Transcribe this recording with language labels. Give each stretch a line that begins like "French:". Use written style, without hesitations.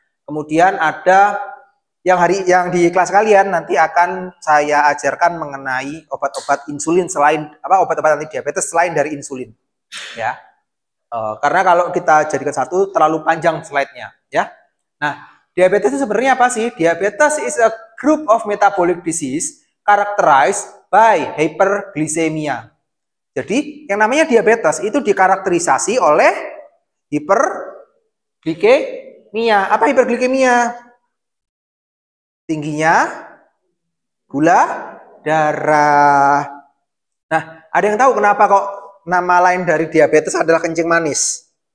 Indonesian: Kemudian ada yang di kelas kalian nanti akan saya ajarkan mengenai obat-obat insulin selain obat-obat antidiabetes selain dari insulin. Ya. Karena kalau kita jadikan satu terlalu panjang slide-nya, ya. Nah, diabetes itu sebenarnya apa sih?
English: Diabetes is a group of metabolic disease characterized by hyperglycemia.
Indonesian: Jadi, yang namanya diabetes itu dikarakterisasi oleh hiperglikemia. Apa hiperglikemia? Tingginya gula darah. Nah, ada yang tahu kenapa kok nama lain dari diabetes adalah kencing manis?